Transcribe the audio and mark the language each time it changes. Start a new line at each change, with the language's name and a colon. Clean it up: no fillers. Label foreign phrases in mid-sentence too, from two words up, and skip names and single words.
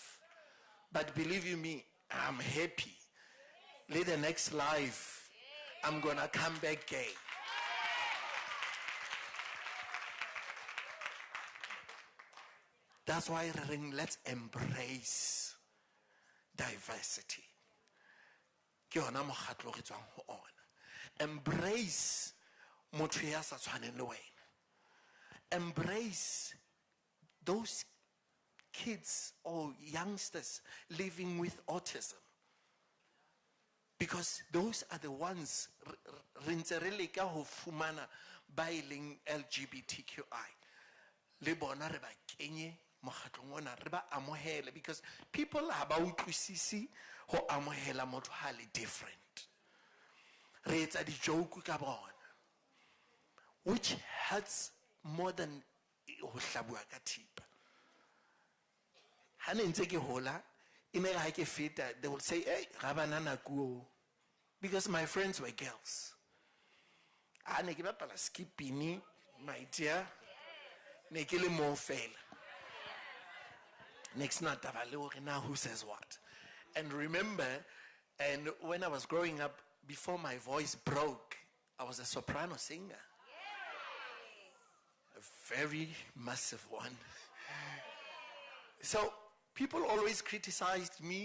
English: But believe you me, I'm happy. Let the next life, I'm gonna come back gay. That's why let's embrace diversity.
Southern Sotho: Ke hona mokgatlo re tswang ho ona. Embrace motho ya sa tshwaneng le wena.
English: Embrace those kids or youngsters living with autism. Because those are the ones
Southern Sotho: re ntse re leka ho fumana ba e leng LGBTQI. Le bona re ba kenye mokgatlong ona, re ba amohele,
English: because people
Southern Sotho: ha ba utlwisisi ho amohela motho ha le different. Re etsa di joke ka bona,
English: which hurts more than
Southern Sotho: ho hlabua ka thipa. Ha ne ntse ke hola, ine ga ke feta,
English: they will say, hey,
Southern Sotho: ga banana kuo,
English: because my friends were girls.
Southern Sotho: Ne ke bapala skipini,
English: my dear,
Southern Sotho: ne ke le mo fela.
English: Next night, now who says what? And remember, and when I was growing up, before my voice broke, I was a soprano singer. A very massive one. So people always criticized me.